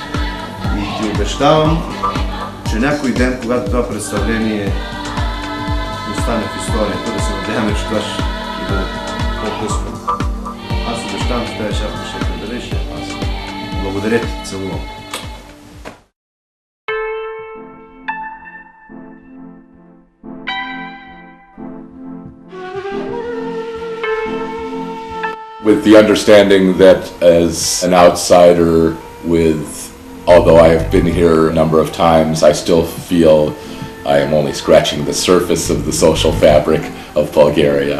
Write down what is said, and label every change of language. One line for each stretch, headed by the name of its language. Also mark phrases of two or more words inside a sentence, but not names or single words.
Bulgarian: И ти обещавам, че някой ден, когато това представление остане в историята, да се надяваме, че това ще бъде по-късно. Аз обещавам, че тази шапка ще я предадеш. Благодаря ти, целувам.
English: With the understanding that as an outsider, although I have been here a number of times, I still feel I am only scratching the surface of the social fabric of Bulgaria.